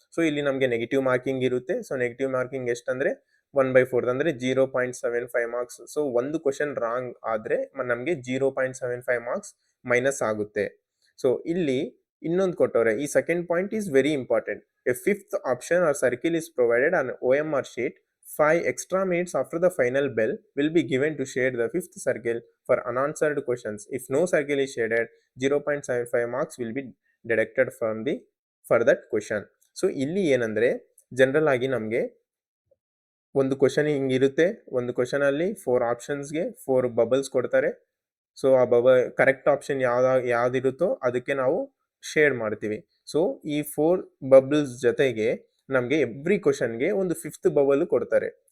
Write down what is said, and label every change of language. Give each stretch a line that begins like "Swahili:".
Kannada: So ಇಲ್ಲಿ ನಮಗೆ negative marking ಇರುತ್ತೆ. ಸೊ ನೆಗೆಟಿವ್ ಮಾರ್ಕಿಂಗ್ ಎಷ್ಟಂದ್ರೆ 1/4 ಅಂದ್ರೆ 0.75 ಮಾರ್ಕ್ಸ್. ಸೊ ಒಂದು ಕ್ವಶನ್ ರಾಂಗ್ ಆದ್ರೆ ನಮಗೆ 0.75 ಮಾರ್ಕ್ಸ್ ಮೈನಸ್ ಆಗುತ್ತೆ. ಸೊ ಇಲ್ಲಿ ಇನ್ನೊಂದು ಕೊಟ್ಟವ್ರೆ. ಈ
English: Second point is very important. A fifth option or circle is provided on OMR sheet. 5 extra minutes after the final bell will be given to shade the fifth circle for unanswered questions. If no circle is shaded, 0.75 marks will be deducted for that question.
Kannada: So ಇಲ್ಲಿ ಏನಂದ್ರೆ general ಆಗಿ ನಮಗೆ ಒಂದು question ಹಿಂಗಿರುತ್ತೆ. ಒಂದು question ಅಲ್ಲಿ 4 ಆಪ್ಷನ್ಸ್ಗೆ 4 bubbles ಕೊಡ್ತಾರೆ. So ಆ correct option ಯಾವ್ದಿರುತ್ತೋ ಅದಕ್ಕೆ ನಾವು ಶೇಡ್ ಮಾಡ್ತೀವಿ. ಸೊ ಈ 4 ಬಬಲ್ಸ್ ಜೊತೆಗೆ ನಮಗೆ ಎವ್ರಿ ಕ್ವಶನ್ಗೆ ಒಂದು 5th ಬಬಲ್ ಕೊಡ್ತಾರೆ.